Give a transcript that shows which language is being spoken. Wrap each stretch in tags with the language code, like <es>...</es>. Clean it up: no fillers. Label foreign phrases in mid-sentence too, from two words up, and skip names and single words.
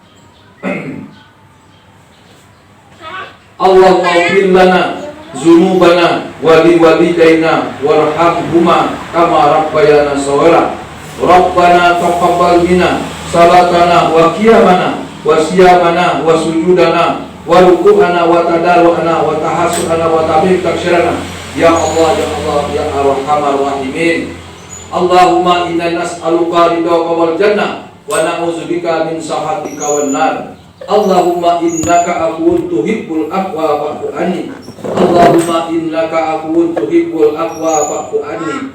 <ar>اللهم اغفر لنا ذنوبنا ولوالدينا وارحمهما كما ربيانا صغيرا. ربنا تقبل منا صلاتنا وقيامنا وصيامنا وسجودنا وركوعنا وتضرعنا وتخشعنا وتبك تقصيرنا. يا الله يا الله يا أرحم الراحمين. اللهم إنا نسألك رضاك والجنة ونعوذ بك من سخطك والنار. اللهم إنك عفو تحب العفو فاعف عني. اللهم إنك عفو تحب العفو فاعف عني.</ar>